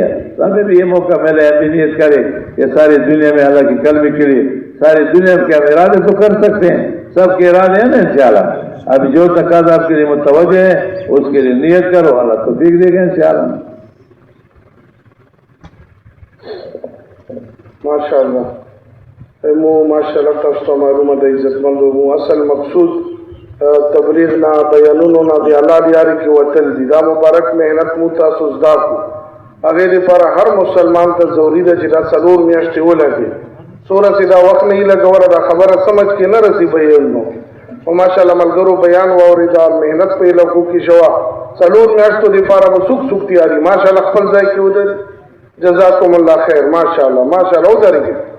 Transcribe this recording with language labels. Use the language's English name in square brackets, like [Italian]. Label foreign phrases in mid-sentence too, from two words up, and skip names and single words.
[Urdu] تو ہمیں بھی یہ موقع ملے، اپنی نیت کرے کہ ساری دنیا میں اللہ کی کلمے کے لیے ساری دنیا کے ارادے تو کر سکتے ہیں، سب کے ارادے ہیں نا انشاءاللہ۔ ابھی جو تقاضا آپ کے لیے متوجہ ہے اس کے لیے نیت کرو، اللہ توفیق دے گا انشاءاللہ۔ [Pashto] ماشاءاللہ ماشاءاللہ تاسو معلومه د عزت مندو اصل مقصود تبلیغ نه بیانونو نه دی الله دیاري کې وتل دي، دا مبارک محنت مو تاسو زده کو، هغه لپاره هر مسلمان ته ضروري ده چې دا 4 میاشتې ولګي، څومره چې دا وخت نه لګوره دا خبره سمجھ کې نه رسي بیانونو، او ماشاءالله ملګرو بیان واورېدا، محنت په لګو کې شوا 4 میاشتو لپاره به څوک تیاری ماشاءالله خپل ځای کې ودرې، [Arabic] جزاکم الله خیر، [Pashto] ماشاءالله ماشاءالله ودرېږي